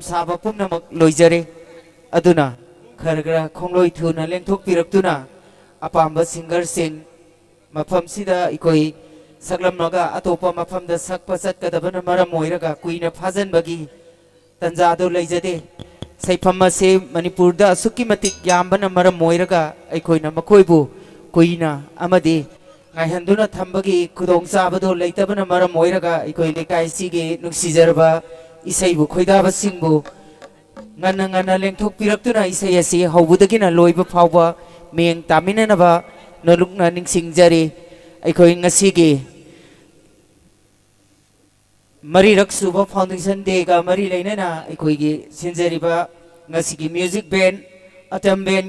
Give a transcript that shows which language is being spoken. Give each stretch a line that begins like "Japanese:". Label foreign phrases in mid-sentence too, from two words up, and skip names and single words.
Manipuri: saba pumnamak loijare aduna kharagra khongloi thuna lengthok piraktuna apamba singer sing mafam sida ikoi saklam naga atopa mafam da sakpa satkadabana maram moiraga kuina phajan bagi তংজাদো লেজদে সৈফম সে মণিপুর দা সুকী মতিক যামবন মরম মোইরগা অখোইনা মখোইবু কোইনা অমদি গায়হংদুনা থংবগী খুদোং চাবদো লেতবন মরম মোইরগা অখোই লেকাই সিগে নুক্সিজরবা ইসৈবু খোইদাবা সিংবু ngana ngana lengthok piraktura isai asi hawbudagina loiba phawba meng taminanaba nolukna ningsingjari अखोइ ngasigi Mari Raksuba
English: Foundation Day
Manipuri: ka Mari Lainana Ikoigi Sinjariba Ngasigi
English: Music Band
Manipuri: Atam Band